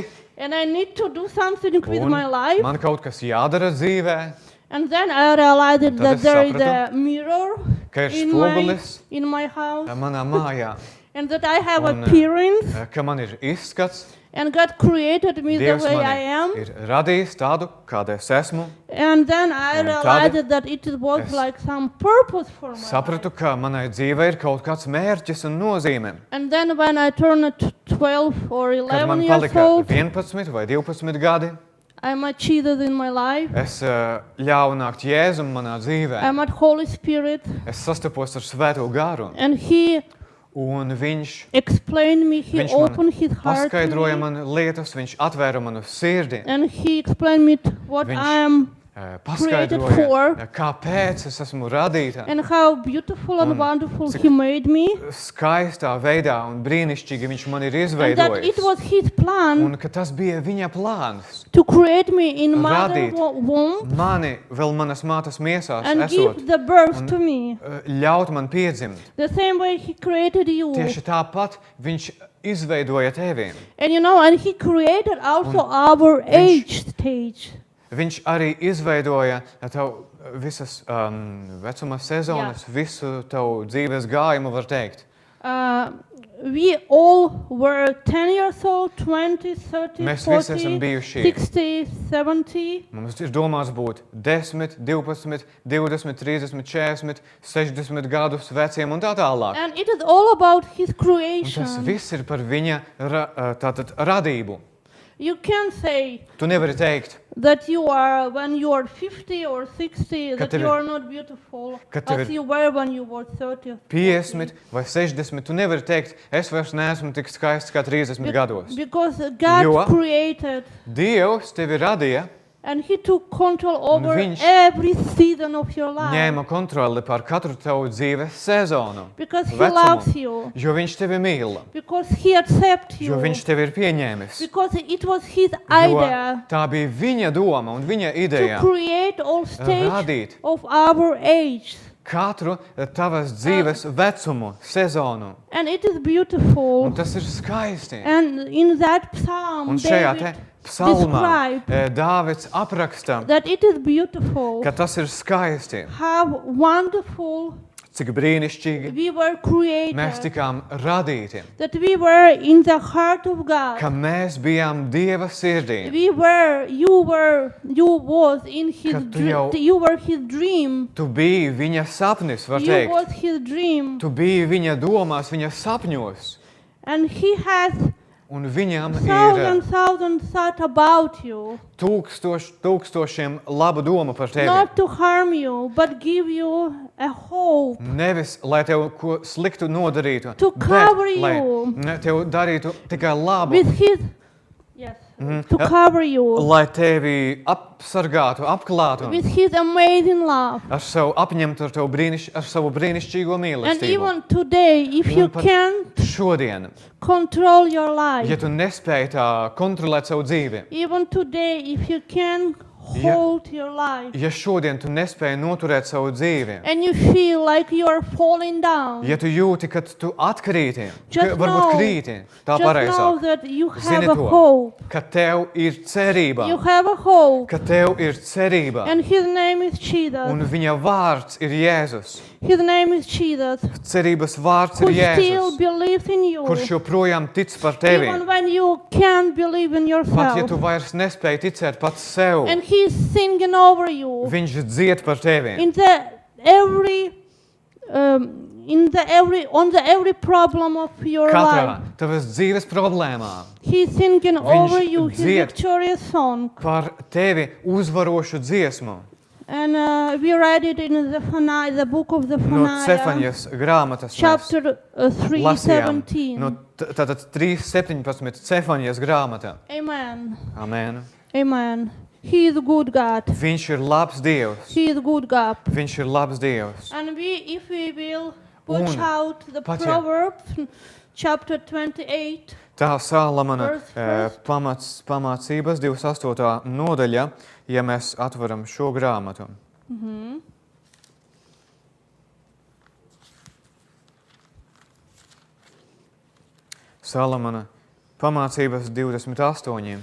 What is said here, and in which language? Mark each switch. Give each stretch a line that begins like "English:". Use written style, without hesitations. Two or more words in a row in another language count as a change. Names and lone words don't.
English: and I need to do something with
Latvian: un
English: my life.
Latvian: man kaut kas jādara dzīvē,
English: And then I realized
Latvian: tad
English: that
Latvian: es
English: there is a
Latvian: sapratu,
English: mirror
Latvian: ka ir
English: in my,
Latvian: spogulis
English: in my house,
Latvian: manā mājā,
English: and that I have
Latvian: Un,
English: appearance,
Latvian: ka man ir izskats,
English: and God created me the
Latvian: Dievs
English: way I
Latvian: mani
English: am.
Latvian: ir radījis tādu, kāda es esmu.
English: And then I
Latvian: Un
English: realized that it was
Latvian: es
English: like some purpose for my
Latvian: Sapratu,
English: life.
Latvian: ka manai dzīvei ir kaut kāds mērķis un nozīme.
English: And then when I turned 12 or
Latvian: Kad
English: 11
Latvian: man
English: years
Latvian: palika
English: old,
Latvian: 11 vai 12 gadi,
English: I met Jesus in my life.
Latvian: es ļāvu nākt Jēzum manā dzīvē.
English: I met Holy Spirit,
Latvian: Es sastapos ar Svēto garu,
English: and He
Latvian: un viņš
English: explained me. He
Latvian: Viņš man
English: opened His heart to
Latvian: paskaidroja
English: me,
Latvian: man lietas, viņš atvēra manu sirdi,
English: and He explained me what
Latvian: Viņš
English: I am
Latvian: paskaidroja,
English: for.
Latvian: kāpēc es esmu radīta.
English: and how beautiful and
Latvian: Un
English: wonderful
Latvian: cik
English: He made me,
Latvian: Skaistā veidā un brīnišķīgi viņš man ir
English: and that it
Latvian: izveidojis.
English: was His plan
Latvian: Un ka tas bija viņa plāns.
English: to create me in mother
Latvian: Radīt
English: womb
Latvian: Mani vēl manas mātes miesās
English: and
Latvian: esot,
English: give the birth to me.
Latvian: ļaut man piedzimt.
English: The same way He created you.
Latvian: Tieši tāpat viņš izveidoja tevi.
English: And you know, and He created also our age stage.
Latvian: Viņš arī izveidoja tavu visas vecuma sezonas, visu tavu dzīves gājumu, var teikt.
English: We all were 10 years old, 20, 30,
Latvian: Mēs visi
English: 40,
Latvian: esam bijuši.
English: 60, 70.
Latvian: Mums ir domāts būt 10, 12, 20, 30, 40, 60 gadus veciem un tā tālāk.
English: And it is all about His
Latvian: Un tas
English: creation.
Latvian: viss ir par viņa tātad radību.
English: You can say
Latvian: Tu nevari teikt,
English: that you are, when you are 50 or 60,
Latvian: Ka
English: that
Latvian: tev
English: you
Latvian: ir-
English: are not beautiful
Latvian: ka tev
English: as
Latvian: ir
English: you were when you were 30. or
Latvian: 50 vai 60. Tu nevari teikt, es vairs neesmu tik skaists kā 30 gados.
English: Because God
Latvian: Jo-
English: created
Latvian: Dievs tevi radīja,
English: and He took control over
Latvian: viņš
English: every season of your life.
Latvian: ņēma kontroli pār katru tavu dzīves sezonu.
English: Because He
Latvian: vecumu,
English: loves you.
Latvian: Jo viņš tevi mīl,
English: Because He accepts you.
Latvian: jo viņš tevi ir pieņēmis.
English: Because it was His
Latvian: Jo
English: idea
Latvian: tā bija viņa doma un viņa
English: to
Latvian: ideja
English: create all stages
Latvian: radīt
English: of our age.
Latvian: katru tavas dzīves vecumu, sezonu.
English: And it is beautiful.
Latvian: Un tas ir skaisti.
English: And in that psalm,
Latvian: Un šajā te
English: David
Latvian: psalmā
English: described
Latvian: Dāvids apraksta,
English: that it is beautiful
Latvian: ka tas ir skaisti.
English: how wonderful
Latvian: cik brīnišķīgi
English: we were
Latvian: mēs
English: created,
Latvian: tikām radīti,
English: that we were in the heart of
Latvian: ka
English: God.
Latvian: mēs bijām Dieva sirdī,
English: You was in his
Latvian: Ka tu jau-
English: you were his dream.
Latvian: tu biji viņa sapnis, var
English: You
Latvian: teikt,
English: was his dream.
Latvian: tu biji viņa domās, viņa sapņos,
English: And he has
Latvian: un viņam ir
English: thousand thought about you.
Latvian: tūkstošiem labu domu par tevi.
English: Not to harm you, but give you a hope.
Latvian: Nevis, lai tev ko sliktu nodarītu,
English: To
Latvian: bet
English: cover
Latvian: lai
English: you.
Latvian: tev darītu tikai labu,
English: With his to cover you.
Latvian: lai tevi apsargātu, apklātu
English: With his amazing love.
Latvian: ar savu apņemtu ar savu brīnišķīgo
English: And
Latvian: mīlestību.
English: even today, if you
Latvian: Un pat
English: can't
Latvian: šodien,
English: control your
Latvian: ja
English: life,
Latvian: tu nespēji tā kontrolēt savu dzīvi,
English: even today, if you can
Latvian: Ja-
English: hold your life,
Latvian: ja šodien tu nespēji noturēt savu dzīvi,
English: and you feel like you are falling down,
Latvian: ja tu jūti, ka tu atkrīti,
English: Just
Latvian: varbūt
English: know-
Latvian: krīti, tā
English: just know
Latvian: pareizāk,
English: that you have
Latvian: zini
English: a
Latvian: to,
English: hope.
Latvian: ka tev ir cerība,
English: You have a hope.
Latvian: ka tev ir cerība,
English: And his name is
Latvian: un
English: Jesus.
Latvian: viņa vārds ir Jēzus.
English: His name is Jesus.
Latvian: Cerības vārds
English: Who
Latvian: ir
English: still
Latvian: Jēzus,
English: believes in you.
Latvian: kurš joprojām tic par tevi.
English: Even when you can't believe in
Latvian: Pat ja tu
English: yourself.
Latvian: vairs nespēji ticēt pats sev,
English: And he's singing over you.
Latvian: viņš dzied par tevi.
English: In the every on the every problem of your
Latvian: Katrā
English: life.
Latvian: tavas dzīves problēmā
English: He's singing over you his
Latvian: dzied.
English: victorious song.
Latvian: par tevi uzvarošu dziesmu
English: And we read it in the book of the
Latvian: no
English: Zephaniah,
Latvian: Cefaņas grāmatas. Mēs
English: chapter
Latvian: lasījām
English: 3:17.
Latvian: no tātad 3:17 Cefaņas grāmatā.
English: Amen.
Latvian: Amen.
English: Amen. He is a good God.
Latvian: Viņš ir labs Dievs.
English: He is a good God.
Latvian: Viņš ir labs Dievs.
English: And if we will watch
Latvian: Un
English: out the
Latvian: pat ja-
English: Proverbs, chapter 28,
Latvian: Tā Salamana
English: Verse
Latvian: pamācības 28. nodaļa, ja mēs atveram šo grāmatu. Salamana pamācības 28.